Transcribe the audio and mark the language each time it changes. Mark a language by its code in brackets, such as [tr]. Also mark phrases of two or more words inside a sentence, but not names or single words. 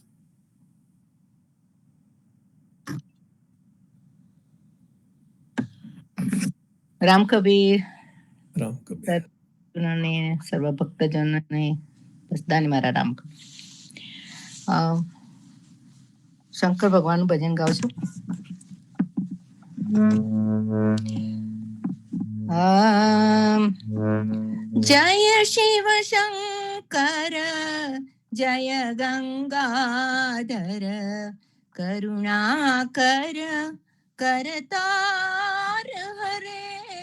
[gu] રામ કબીર. રામ કબીર. સર્વ ભક્તજનોને બધાને મારા રામ કબીર. શંકર ભગવાનનું ભજન ગાઉં છું. [hi] जय शिव शंकर जय गंगाधर करुणाकर करतार हरे